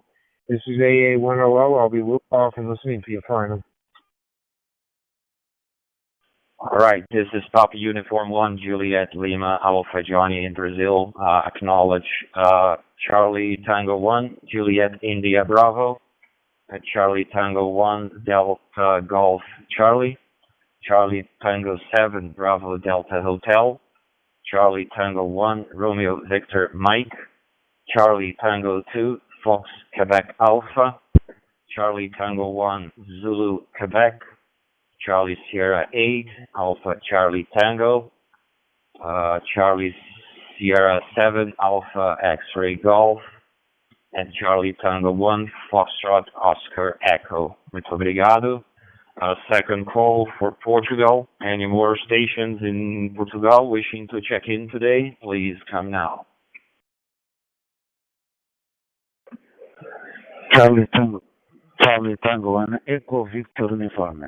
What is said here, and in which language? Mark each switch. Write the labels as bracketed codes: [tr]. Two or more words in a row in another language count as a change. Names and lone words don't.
[en] This is AA 100. I'll be off and listening to you final. All right, this is Papa Uniform 1 Juliet Lima Alpha Johnny in Brazil. Acknowledge Charlie Tango 1 Juliet India Bravo. Charlie Tango 1 Delta Golf Charlie. Charlie Tango 7 Bravo Delta Hotel. Charlie Tango 1 Romeo Victor Mike. Charlie Tango 2 Fox Quebec Alpha, Charlie Tango 1 Zulu Quebec, Charlie Sierra 8 Alpha Charlie Tango, Charlie Sierra 7 Alpha X-Ray Golf, and Charlie Tango 1 Foxtrot Oscar Echo. [pt] Muito obrigado. [en] Second call for Portugal. Any more stations in Portugal wishing to check in today? Please come now. Charlie Tango 1 Echo Victor Uniforme.